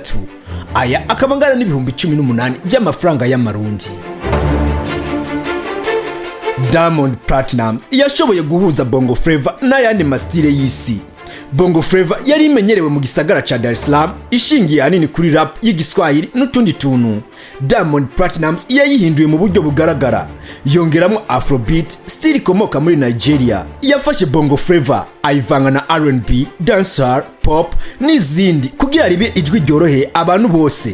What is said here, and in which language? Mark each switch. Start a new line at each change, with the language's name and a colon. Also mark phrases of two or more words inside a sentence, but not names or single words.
Rundi: Aya akaba angana n'ibihumbi 18 by'amafaranga y'amarundi. Diamond Platnumz yashoboye guhuza Bongo Flava n'ayandi mastile y'isi. Bongo Flava yari imenyerewe mu gisagara ca Dar es Salaam, ishingiye hanini kuri rap y'igiswahili n'utundi tuntu. Diamond Platnumz yayihinduye mu buryo bugaragara, yongeramo Afrobeat, style ikomoka muri Nigeria. Yafashe Bongo Flava ayivanga na R&B, dancehall, pop n'izindi kugira ribe ijwi ryoroheye abantu bose.